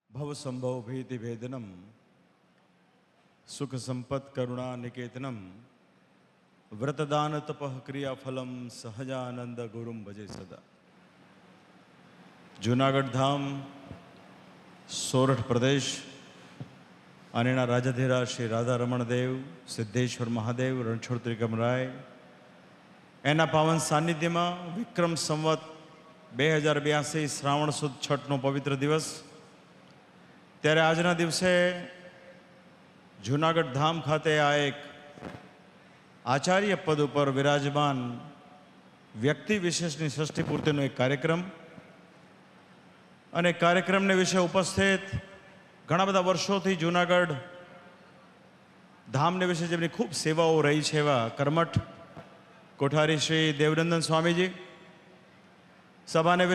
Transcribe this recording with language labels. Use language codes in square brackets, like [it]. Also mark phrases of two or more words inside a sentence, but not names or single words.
[sa] भवसंभव भीति भेदनम सुख संपत् करुणा निकेतनम व्रतदान तपः क्रियाफलम सहजानंद गुरुम भजे सदा। [gu] જૂનાગઢ ધામ સોરઠ પ્રદેશ આનેના રાજાધિરાજ શ્રી રાધા રમણ દેવ સિદ્ધેશ્વર મહાદેવ રણછોડ ત્રિકમરાય એના પાવન સાનિધ્ય માં વિક્રમ સંવત 2082 શ્રાવણ સુદ છઠનો પવિત્ર દિવસ। ત્યારે આજના દિવસે જૂનાગઢ ધામ ખાતે આ એક આચાર્ય પદ પર વિરાજમાન વ્યક્તિ વિશેષની ષષ્ઠી પૂર્તિનો એક કાર્યક્રમ અને કાર્યક્રમ ને વિષય ઉપસ્થિત ઘણા બધા વર્ષોથી જૂનાગઢ ધામ ને વિષય જેમની ખૂબ [hi] सेवाओं रही है [gu] એવા કર્મઠ કોઠારી શ્રી દેવનંદન સ્વામીજી, સભા ને